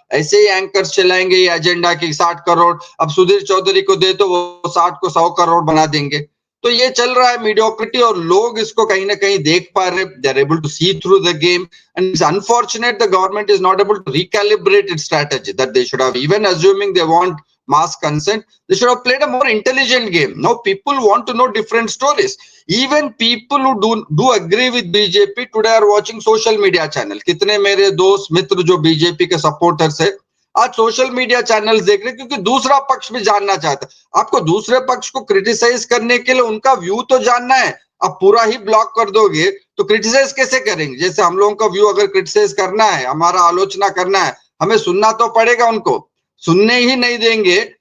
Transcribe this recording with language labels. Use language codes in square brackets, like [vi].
[hi] ऐसे ही एंकर्स चलाएंगे ये एजेंडा की 60 करोड़, अब सुधीर चौधरी को दे तो वो 60 को 100 करोड़ बना देंगे। तो ये चल रहा है मीडियोक्रिटी, और लोग इसको कहीं ना कहीं देख पा रहे, [en] They are able to see through the game. And it's unfortunate the government is not able to recalibrate its strategy, that they should have, even assuming they want mass consent, they should have played a more intelligent game. Now people want to know different stories. Even people who do agree with BJP today are watching social media channel. [hi] कितने मेरे दोस्त मित्र जो BJP के supporters है, आज social media channels देख रहे हैं, क्योंकि दूसरा पक्ष भी जानना चाहता है। आपको दूसरे पक्ष को क्रिटिसाइज करने के लिए उनका व्यू तो जानना है। आप पूरा ही ब्लॉक कर दोगे तो क्रिटिसाइज कैसे करेंगे? जैसे हम लोगों का व्यू अगर क्रिटिसाइज करना है, हमारा आलोचना करना है, हमें सुनना तो पड़ेगा, उनको सुनने ही नहीं देंगे।